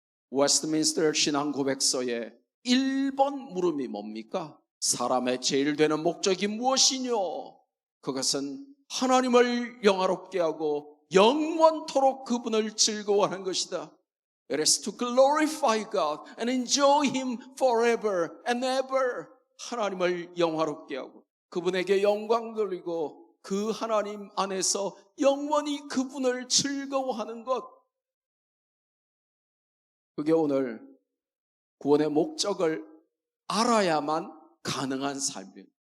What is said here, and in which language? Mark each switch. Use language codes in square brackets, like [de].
[ko] 웨스트민스터 신앙 고백서의 1번 물음이 뭡니까? 사람의 제일 되는 목적이 무엇이뇨? 그것은 하나님을 영화롭게 하고 영원토록 그분을 즐거워하는 것이다. [en] It is to glorify God and enjoy Him forever and ever. [ko] 하나님을 영화롭게 하고 그분에게 영광 돌리고 그 하나님 안에서 영원히 그분을 즐거워하는 것. 그게 오늘 구원의 목적을 알아야만 가능한 삶이에요.